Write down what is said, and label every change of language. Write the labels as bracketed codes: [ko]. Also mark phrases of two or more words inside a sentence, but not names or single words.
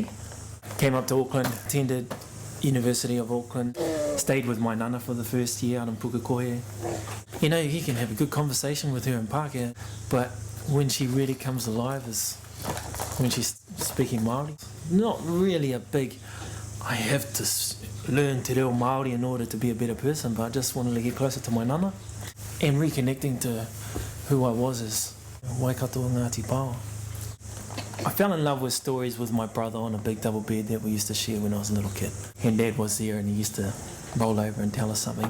[en] Came up to Auckland, attended University of Auckland, stayed with my nana for the first year out in Pukekohe. You can have a good conversation with her in Pākehā, but when she really comes alive is when she's speaking Māori. Not really a big, I have to learn [mi] te reo Māori [en] in order to be a better person, but I just wanted to get closer to my nana and reconnecting to who I was as Waikato Ngāti Pāua. I fell in love with stories with my brother on a big double bed that we used to share when I was a little kid. And Dad was there and he used to roll over and tell us something.